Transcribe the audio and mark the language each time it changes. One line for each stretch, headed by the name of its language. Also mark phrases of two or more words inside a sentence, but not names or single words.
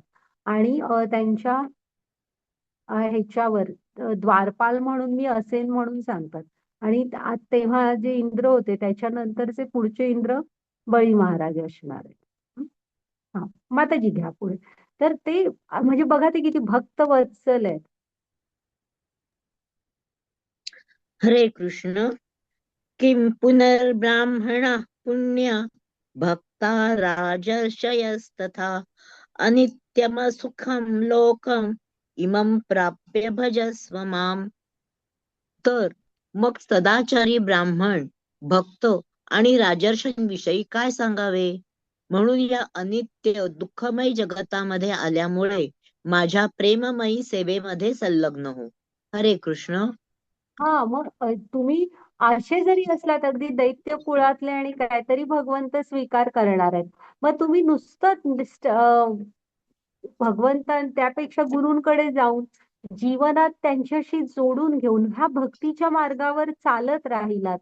Marathi: आणि त्यांच्या ह्याच्यावर द्वारपाल म्हणून मी असेन म्हणून सांगतात. आणि तेव्हा जे इंद्र होते त्याच्यानंतरचे पुढचे इंद्र बळी महाराज असणार आहेत. हं? हा माताजी घ्या पुढे. तर ते म्हणजे बघा ते किती भक्त वत्सल आहेत. हरे कृष्ण.
Sanskrit: किं पुनर्ब्राह्मणः पुण्य भक्ता राजर्षयस्तथा अनित्यमसुखं लोकम् इमं प्राप्य भजस्व माम.
Marathi: तर मग सदाचारी ब्राह्मण भक्त आणि राजर्षांविषयी काय सांगावे. म्हणून या अनित्य दुःखमय जगतामध्ये आल्यामुळे माझ्या प्रेममयी सेवेमध्ये संलग्न हो. हरे कृष्ण. हा मग तुम्ही असे जरी असलात अगदी दैत्य कुळातले आणि काहीतरी भगवंत स्वीकार करणार आहेत. मग तुम्ही नुसतं भगवंतां त्यापेक्षा गुरूंकडे जाऊन जीवनात त्यांच्याशी जोडून घेऊन ह्या भक्तीच्या मार्गावर चालत राहिलात.